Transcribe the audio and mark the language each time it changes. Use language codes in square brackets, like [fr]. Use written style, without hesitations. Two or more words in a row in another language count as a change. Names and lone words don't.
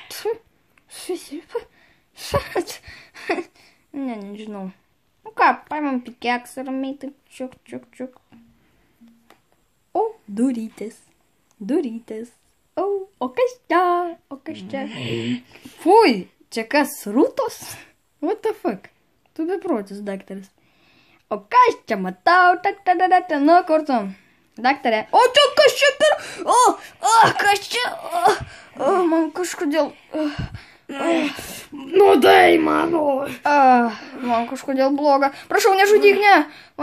[lt] Nežinau. Nu ką, paimam pikeks ir ramiai taip čiuk. O, durytės. O kas čia? Fui, čia kas, rūtos? [en] What the fuck? [lt] Tu beprotis, daktaras. O kas čia matau? Nu, kur tu? Daktarė. O, čia kas čia per... kas čia? Man kažkodėl... Nuodai, mano. Man kažkodėl bloga. Prašau, nežudyk, ne.